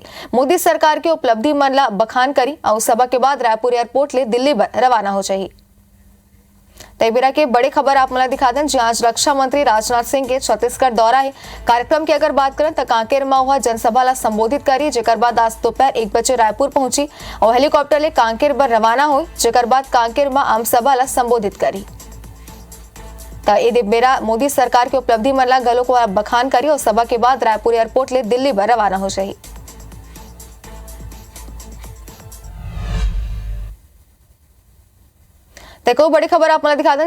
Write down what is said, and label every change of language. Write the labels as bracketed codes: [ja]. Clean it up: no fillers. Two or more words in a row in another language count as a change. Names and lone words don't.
[hne] मोदी सरकार की उपलब्धि मन ला बखान करी और सभा के बाद रायपुर एयरपोर्ट ले दिल्ली बर रवाना हो चाहिए। तैबीरा के बड़ी खबर आप मला दिखा दें। आज रक्षा मंत्री राजनाथ सिंह के छत्तीसगढ़ दौरा है। कार्यक्रम की अगर बात करें तो कांकेर में हुआ जनसभा ला संबोधित करी, जेकर बाद आज दोपहर 1 बजे रायपुर पहुंची और हेलीकॉप्टर ले कांकेर बर रवाना हुई, जेकर बाद कांकेर में आम सभा ला संबोधित करी। बेरा मोदी सरकार की उपलब्धि मन ला गलो को बखान करी और सभा के बाद रायपुर एयरपोर्ट ले दिल्ली बर रवाना हो चाहिए। देखो बड़ी खबर आप दिखा दें।